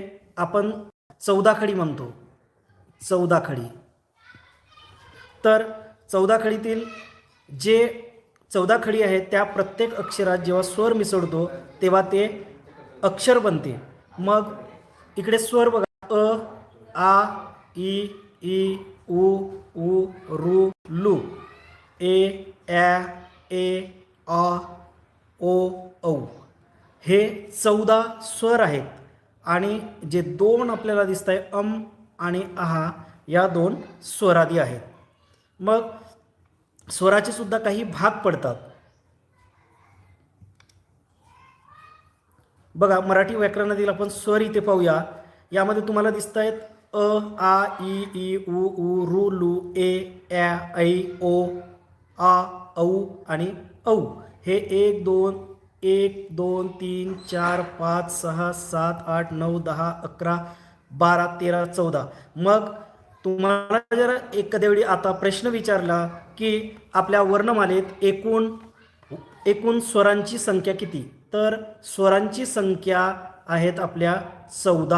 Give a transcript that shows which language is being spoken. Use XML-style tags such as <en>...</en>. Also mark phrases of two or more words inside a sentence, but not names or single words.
<mr>आपण 14 खडी म्हणतो. 14 खडी. तर 14 खडीतील जे 14 खडी आहेत त्या प्रत्येक अक्षरात जेव्हा स्वर मिसळतो तेव्हा ते अक्षर बनते. मग इकडे स्वर बघा. अ, आ, इ, ई, उ, ऊ, रू, लू, ए, ॲ, ए, आ, ओ, औ हे 14 स्वर आहेत. आणि जे 2 आपल्याला दिसत आहे अम आणि आहा या 2 स्वरादी आहेत. मग स्वराचे सुद्धा काही भाग पडतात. बघा मराठी व्याकरणातील आपण स्वर इथे पाहूया. यामध्ये तुम्हाला दिसत आहेत अ, आ, इ, ई, उ, ऊ, रू, लू, ए, ॲ, ऐ, ओ, आ, औ आणि औ हे 1 2 3 4 5 6 7 8 9 10 11 12 13 14. मग तुम्हाला जर एखाद्या वेळी आता प्रश्न विचारला की आपल्या वर्णमालेत एकूण स्वरांची संख्या किती, तर स्वरांची संख्या आहेत आपल्या 14.</mr>